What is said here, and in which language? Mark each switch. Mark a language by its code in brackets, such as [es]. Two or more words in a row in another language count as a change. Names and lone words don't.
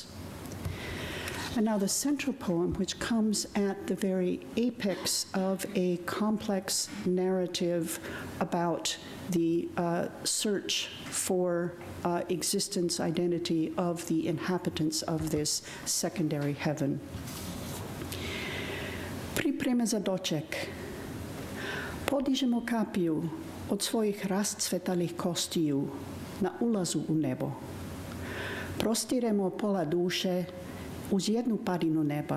[en] And now the central poem, which comes at the very apex of a complex narrative about the search for existence, identity of the inhabitants of this secondary heaven. [sr] Pripreme za doček. Podižemo kapiju od svojih rascvetalih kostiju na ulazu u nebo. Prostiremo pola duše uz jednu padinu neba.